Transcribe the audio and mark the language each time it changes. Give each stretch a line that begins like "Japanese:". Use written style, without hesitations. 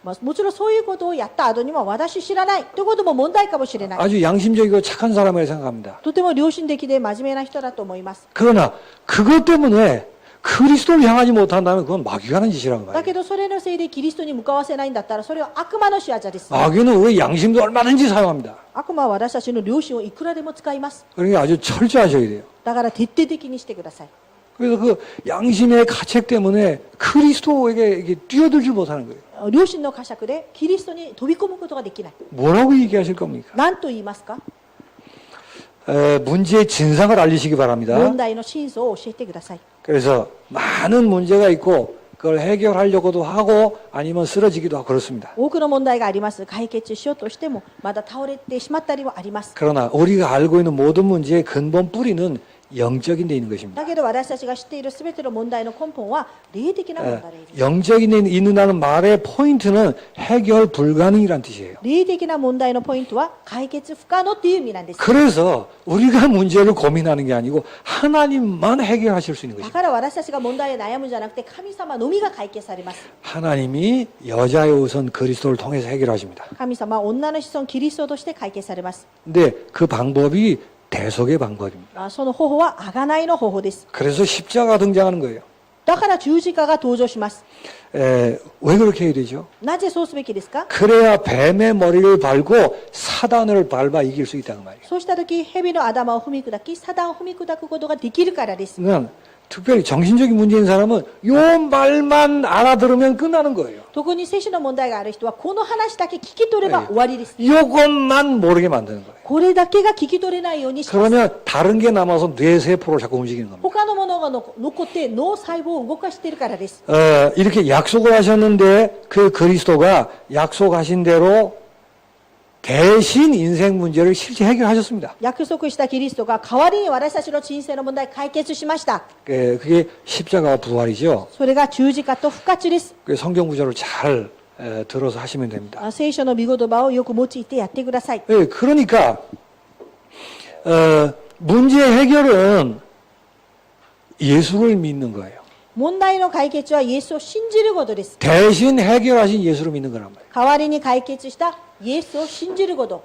Japanese: もちろんそういうことをやった後にも私知らないということも問題かもしれない。
Korean: 아주 양심적이고 착한 사람이라고 생각합니다.
Japanese: とても良心的で真面目な人だと思います。
Korean: 그러나 그것 때문에 그리스도를 향하지 못한다면 그건 마귀가 하는 짓이란
Japanese: だ
Korean: 말이에요.
Japanese: けどそれのせいでキリストに向かわせないんだったらそれは悪魔の仕業です。
Korean: 마귀는 우리 양심도 얼마든지 사용합니다.
Japanese: 悪魔は私たちの良心をいくらでも使います。
Korean: 그러니까 아주 철저하셔야 돼요.
Japanese: だから徹底的にしてください。
Korean: 그래서 그 양심의 가책 때문에 그리스도에게 이게 뛰어들지 못하는 거예요.
Japanese: 良心の呵責でキリストに飛び込むことができない。
Korean: 뭐라고 얘기하실 겁니까?
Japanese: 何と言いますか？
Korean: 문제의 진상을 알리시기 바랍니다.
Japanese: 問題の真相を教えてください。
Korean: 그래서 많은 문제가 있고 그걸 해결하려고도 하고 아니면 쓰러지기도 하고 그렇습니다.
Japanese: 多くの問題があります。解決しようとしてもまだ倒れてしまったりはあります。
Korean: 그러나 우리가 알고 있는 모든 문제의 근본 뿌리는 영적인 데 있는 것입니다.
Japanese: だけど私たちが知っているすべての問題の根本は霊的な問題です。
Korean: 영적인 데 있는다는 말의 포인트는 해결 불가능이란 뜻이에요.
Japanese: 霊的な問題のポイントは解決不可能という意味なんです。
Korean: 그래서 우리가 문제를 고민하는 게 아니고 하나님만 해결하실 수 있는
Japanese: だ
Korean: 것입니다.
Japanese: から私たちが問題を悩むんじゃなくて神様のみが解決されます。
Korean: 하나님이 여자의 우선 그리스도를 통해서 해결하십니다.
Japanese: 神様は女の子孫キリストとして解決されます。
Korean: 근데 그 방법이 대속의 방법입니다.
Japanese: その方法は贖いの方法です。
Korean: 그래서 십자가 등장하는 거예요.
Japanese: だから十字架が登場します。
Korean: 왜 그렇게 해야 되죠?
Japanese: なぜそうすべきですか？
Korean: 그래야 뱀의 머리를 밟고 사단을 밟아 이길 수 있다는 말이에요.
Japanese: そうしたとき、蛇の頭を踏み砕き、サタンを踏み砕くことができるからです。
Korean: 그러니까 특별히 정신적인 문제인 사람은 요 말만 알아들으면 끝나는 거예요.
Japanese: 特に精神の問題がある人は、この話だけ聞き取れば終わりです。
Korean: 요것만 모르게 만드는 거예요.
Japanese: これだけが聞き取れないようにします。
Korean: 그러면 다른 게 남아서 뇌세포를 자꾸 움직이는 겁니다.
Japanese: 他のものが残って脳細胞を動かしているからです。
Korean: 이렇게 약속을 하셨는데 그 그리스도가 약속하신 대로 대신 인생 문제를 실제 해결하셨습니다.
Japanese: 約束したキリストが代わりに私たちの人生の問題を解決しました。
Korean: 그게 십자가와 부활이죠.
Japanese: それが十字架と復活です。
Korean: 그 성경 구절을 잘 들어서 하시면 됩니다.
Japanese: 聖書の御言葉をよく用いてやってください。
Korean: 그러니까 문제 해결은 예수를 믿는 거예요.
Japanese: 問題の解決はイエスを信じることです。
Korean: 대신 해결하신 예수를 믿는 거란 말이에요.
Japanese: 代わりに解決したイエスを信じること。